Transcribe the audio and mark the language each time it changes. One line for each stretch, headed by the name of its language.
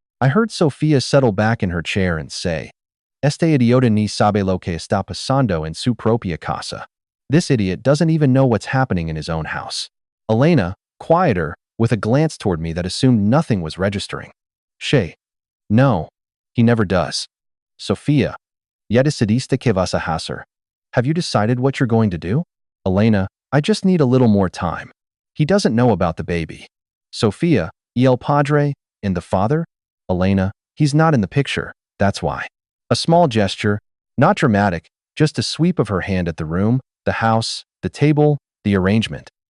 English: I heard Sophia settle back in her chair and say,
Spanish: Este idiota ni sabe lo que está pasando en su propia casa.
English: This idiot doesn't even know what's happening in his own house. Elena, quieter, with a glance toward me that assumed nothing was registering. Shay. No. He never does. Sophia.
Spanish: Ya decidiste que vas a hacer?
English: Have you decided what you're going to do? Elena. I just need a little more time. He doesn't know about the baby. Sophia.
Spanish: Y el padre?
English: And the father? Elena. He's not in the picture. That's why. A small gesture, not dramatic, just a sweep of her hand at the room, the house, the table, the arrangement.